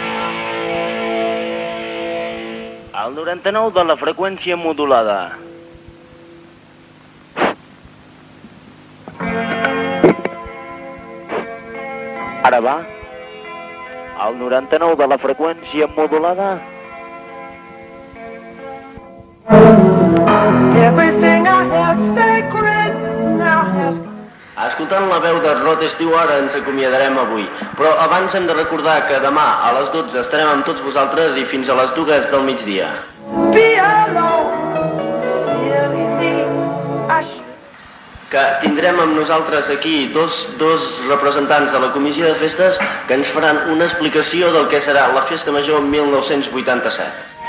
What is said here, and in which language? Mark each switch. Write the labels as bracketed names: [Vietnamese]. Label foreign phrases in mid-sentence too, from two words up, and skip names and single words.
[Catalan] Al 99 de la freqüència modulada. Ara va? Al 99 de la freqüència modulada? [English] Everything I have sacred now has... [Catalan] Escoltant la veu de Rod Stewart ens acomiadarem avui, però abans hem de recordar que demà a les 12 estarem amb tots vosaltres i fins a les 2 del migdia. Que tindrem amb nosaltres aquí dos representants de la Comissió de Festes que ens faran una explicació del que serà la Festa Major 1987.